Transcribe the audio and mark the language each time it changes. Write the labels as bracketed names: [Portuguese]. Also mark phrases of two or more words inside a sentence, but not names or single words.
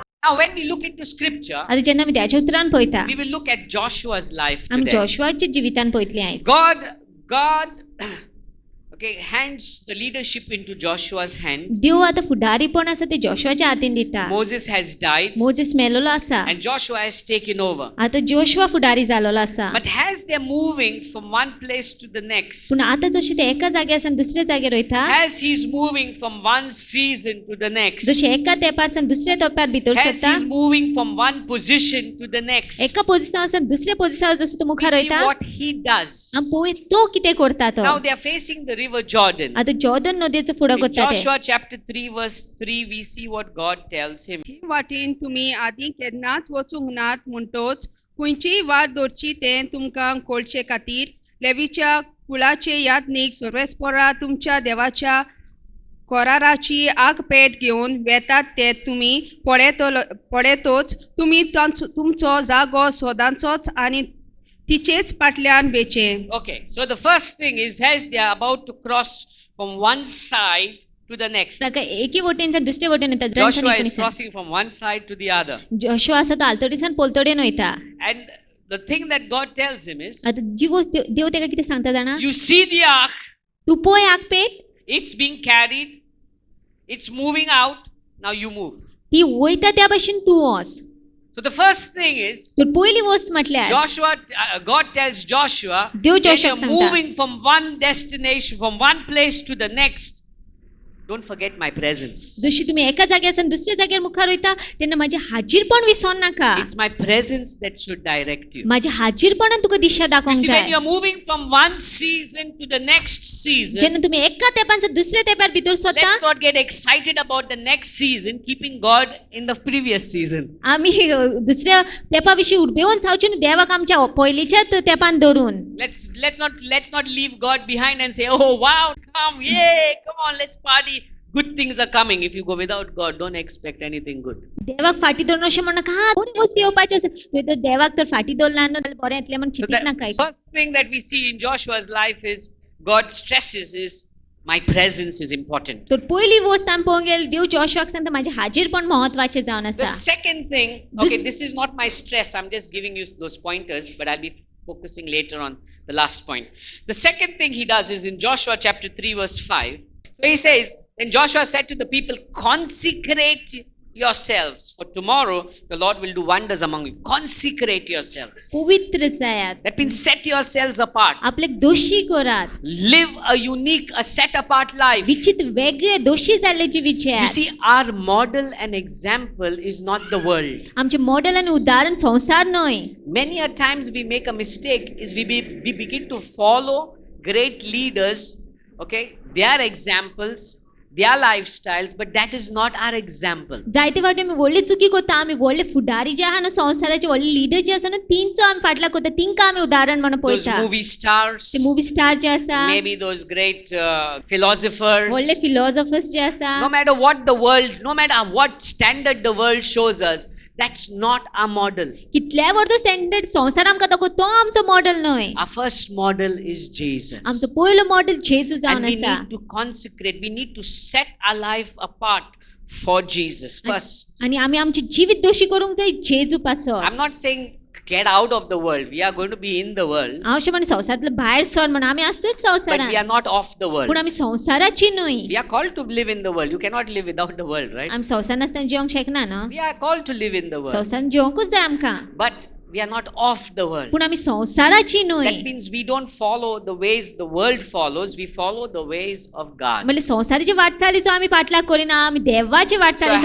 [English] Now when we look into scripture, [Konkani] आता जेन्ना आमी त्याच्या उतरान पळयता [English] we will look at Joshua's life [Konkani] आमी [English] today. [Konkani] जोशुआच्या जिवितान पळयतले आयज. [English] God okay, hands the leadership into Joshua's hand. [Konkani] देव आता फुडारीपण आसा ते जोशुआच्या हातीन दिता. [English] Moses has died [Konkani] मोसेस मेलोलो आसा [English] and Joshua has taken over. [Konkani] आता जोशुआ फुडारी जालोलो आसा. [English] But as they're moving from one place to the next, [Konkani] पूण आता जशे ते एका जाग्यारसान दुसऱ्या जाग्यार वयता, [English] as he's moving from one season to the next, [Konkani] जशे एका तेंपारसान दुसऱ्या तेंपार भितर [English] as [Konkani] सरता, [English] he's moving from one position to the next, [Konkani] एका पोझिशनारसान दुसऱ्या पोझिशनार जसो तो [English] we [Konkani] मुखार [English] see [Konkani] वयता, [English] what he does. [Konkani] आमी पळय तो कितें करता तो. [English] Now they are facing the river Jordan. [Konkani] आता जॉर्डन नदीचो फुडो [English] In [Konkani] करता ते. [English] Joshua chapter 3 verse 3 we see what God tells him. [Konkani] ही वाटेन तुमी आदी केन्नाच वचूंक नात म्हणटोच खंयचीय वाट दवरची तें तुमकां कळचे खातीर लेवीच्या कुळाचे यादनीक सर्वेस्परा तुमच्या देवाच्या कोराराची आग पेट घेवन वेतात ते तुमी पळयतोच तुमी तुमचो जागो सोदांचोच आनी तिचेच फाटल्यान बेचे. [English] Okay, so the first thing is as they are about to cross from one side to the next. [Konkani] ताका एकी वटेनसान दुसऱ्या वटेन वयता. [English] Joshua is crossing from one side to the other. [Konkani] जोशुआ आसा तो आलतडीसान पोलतडेन वयता. [English] And the thing that God tells him is, [Konkani] आता जी गोष्ट देव तेका कितें सांगता जाणा, [English] you see the ark, [Konkani] तू पळय आग पेट, [English] it's being carried, it's moving out, now you move. [Konkani] ती वयता त्या भाशेन तू वच. [English] So the first thing is, [Konkani] तर पहिली वस्त म्हटल्यार [English] God tells Joshua, [Konkani] देव [English] when [Konkani] जोशुआक [English] you're [Konkani] सांगता, [English] moving from one destination, from one place to the next, don't forget my presence. [Konkani] जशी तुम्ही एका जाग्यारसान दुसऱ्या जाग्यार मुखार वयता तेन्ना माझे हाजीरपण विसर नाका. [English] It's my presence that should direct you. [Konkani] माझे हाजीरपणान तुका दिशा [English] You [Konkani] दाखोवंक [English] see, when [Konkani] जाय. [English] you're moving from one season to the next season, [Konkani] जेन्ना तुम्ही एका तेंपानसान दुसऱ्या तेंपार भितर सरता, [English] let's not get excited about the next season, keeping God in the previous season. [Konkani] आमी दुसऱ्या तेंपा विशीं उडबेवून जावचे न्हू देवाक आमच्या पयलींच्याच तेंपान धरून. [English] Let's not leave God behind and say, oh wow, come, yay, come on, let's party. Good things are coming. If you go without God, don't expect anything good. [Konkani] देवाक फाटी धरून अशें म्हणनाका, हा बरी गोष्टी येवपाच्यो आसा, तुवें तर देवाक तर फाटी धरला न्हू जाल्यार बरें येतलें म्हण [English] So [Konkani] चिंतीत [English] the [Konkani] नाका. [English] first thing that we see in Joshua's life is God stresses is my presence is important. [Konkani] तर पहिली वस्त आमी पळोवंक गेल्यार देव जोशुआक सांगता म्हाजें हाजीरपण महत्वाचें जावन [English] The [Konkani] आसा. [English] second thing, okay, this is not my stress. I'm just giving you those pointers, but I'll be focusing later on the last point. The second thing he does is in Joshua chapter 3 verse 5. So he says, and Joshua said to the people, consecrate yourselves, for tomorrow the Lord will do wonders among you. Consecrate yourselves. [Konkani] पवित्र जायात, [English] That means set yourselves apart. [Konkani] आपल्याक दोशी करात, [English] Live a unique, a set apart life. [Konkani] विचित्र वेगळे दोशी जाल्ले [English] You [Konkani] जिवीचे. [English] see, our model and example is not the world. [Konkani] आमचे मॉडेल आणि उदाहरण संसार न्हय. [English] Many a times we make a mistake is we begin to follow great leaders, okay, their examples, their lifestyles, but that is not our example. [Konkani] जायते फावटी आमी व्हडली चुकी करता. आमी व्हडले फुडारी जे आहा ना संवसाराचे व्हडले लिडर जे आसा ना तिंचो आमी फाटला करता, तिंका आमी उदाहरण म्हणून [English] Those [Konkani] पळयता. [English] movie stars, [Konkani] ते [English] movie star [Konkani] जे आसा, [English] maybe those great philosophers. [Konkani] व्हडले फिलॉसॉफर्स जे आसा, [English] No matter what the world, no matter what standard the world shows us, that's not our model. [Konkani] कितल्या व्हडलो स्टँडर्ड संसार आमकां दाखोवता तो आमचो मॉडेल न्हय. [English] Our first model is Jesus. [Konkani] आमचो पयलो मॉडेल जेजू [English] And [Konkani] जावन [English] we [Konkani] आसा. [English] need to consecrate, we need to set our life apart for Jesus first. [Konkani] आणि आमी आमची जीवित दोशी करूंक जाय जेजू पासो. [English] I'm not saying get out of the world. We are going to be in the world, [Konkani] हांव अशें म्हणटा संवसारांतलो भायर सर म्हण आमी आसतोच [English] but we [Konkani] संवसारांत, [English] are not of the world. [Konkani] पूण आमी संवसाराची न्हय. [English] We are called to live in the world. You cannot live without the world, right? [Konkani] आमी संवसारांत आसतना जिवंक शकना न्हू. [English] We are called to live in the world, [Konkani] संवसारांत जिवंकूच जाय आमकां, [English] but we are not of the world. [Konkani] पूण आमी संवसाराची [English] That [Konkani] न्हय. [English] means we don't follow the ways the world follows. We follow the ways of God. [Konkani] म्हणजे संवसाराची वाटचालीचो आमी फाटलाग करिना, आमी देवाची [English] So [Konkani] वाटचालीचो